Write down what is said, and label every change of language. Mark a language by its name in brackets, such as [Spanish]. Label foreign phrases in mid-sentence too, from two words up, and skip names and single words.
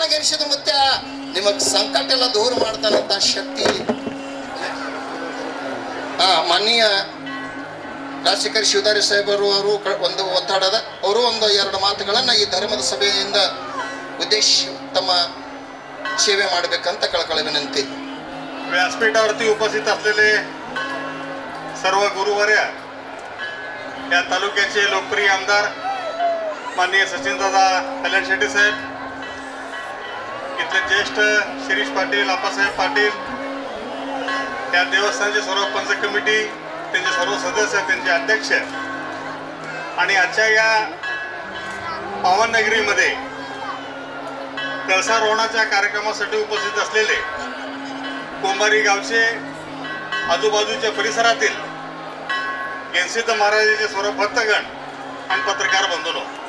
[Kannada] ಗೆಣಸಿದ ಮುತ್ಯ ನಿಮಗ್ ಸಂಕಟ ಎಲ್ಲ ದೂರ ಮಾಡ್ತಾನಂತ ಶಕ್ತಿ ಮಾನ್ಯ ರಾಜಶೇಖರ್ ಶಿವದಾರಿ ಸಾಹೇಬರು ಅವರು ಒಂದು ಒತ್ತಡದ ಅವರು 1-2 ಮಾತುಗಳನ್ನ ಈ ಧರ್ಮದ ಸಭೆಯಿಂದ ಉದ್ದೇಶ ತಮ್ಮ ಸೇವೆ ಮಾಡಬೇಕಂತ ಕಳಕಳಿ विनंती. [Marathi] व्यासपीठावरती उपस्थित असलेले सर्व गुरुवर्य, या तालुक्याचे लोकप्रिय आमदार माननीय सचिनदादा कल्याण शेट्टी साहेब, इथले ज्येष्ठ शिरीष पाटील, आप्पासाहेब पाटील, या देवस्थानचे सर्व पंच कमिटी, त्यांचे सर्व सदस्य, त्यांचे अध्यक्ष आणि आजच्या या पावननगरीमध्ये कळसारोहणाच्या कार्यक्रमासाठी उपस्थित असलेले कोंभारी गावचे आजूबाजूच्या परिसरातील गेनसिद्ध महाराजांचे सर्व भक्तगण आणि पत्रकार बंधूंनो,